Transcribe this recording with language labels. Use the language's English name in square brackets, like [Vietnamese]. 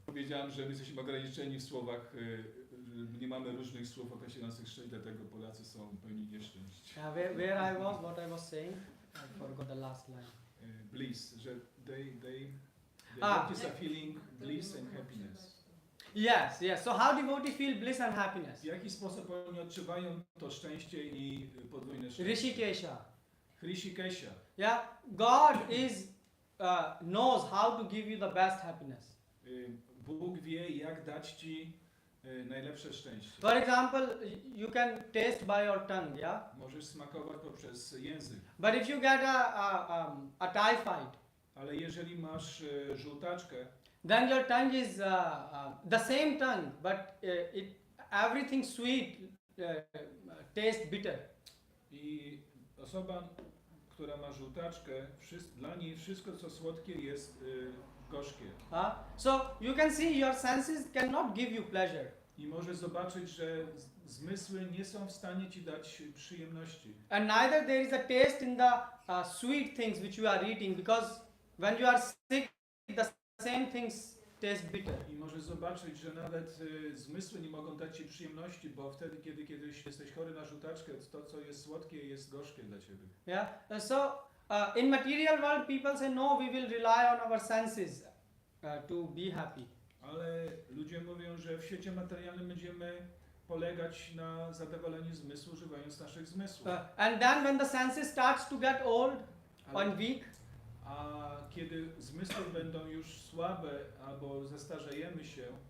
[Polish] Powiedziałem, że my jesteśmy ograniczeni w słowach, nie mamy różnych słów określających szczęście, dlatego Polacy są pełni nieszczęścia. [English] Where I was, what I was saying, I forgot the last line. Bliss, że devotees are feeling bliss and happiness. Yes. So how devotee feel bliss and happiness? [Polish] W jaki sposób oni odczuwają to szczęście i podwójne szczęście? [English] Hrishikesha. Yeah, God knows how to give you the best happiness. [Polish] Bóg wie, jak dać Ci najlepsze szczęście. [English] For example, you can taste by your tongue, yeah? [Polish] Możesz smakować poprzez język. [English] But if you get a typhoid, [Polish] Ale jeżeli masz żółtaczkę, [English] then your tongue is the same tongue, but everything sweet tastes bitter. [Polish] i osoba, która ma żółtaczkę, dla niej wszystko, co słodkie, jest gorzkie. [English] So you can see your senses cannot give you pleasure. [Polish] I może zobaczyć, że zmysły nie są w stanie ci dać przyjemności. [English] And neither there is a taste in the sweet things which you are eating, because when you are sick, the same things taste bitter. [Polish] I może zobaczyć, że nawet zmysły nie mogą dać ci przyjemności, bo wtedy, kiedy kiedyś jesteś chory na żółtaczkę, to co jest słodkie jest gorzkie dla ciebie. [English] Yeah. So in material world, people say no, we will rely on our senses to be happy. [Polish] Ale ludzie mówią, że w świecie materialnym będziemy polegać na zadowoleniu zmysłu, używając naszych zmysłów. [English] And then when the senses starts to get old [Polish] Ale- [English] and weak, [Polish] A kiedy zmysły będą już słabe albo zestarzejemy się,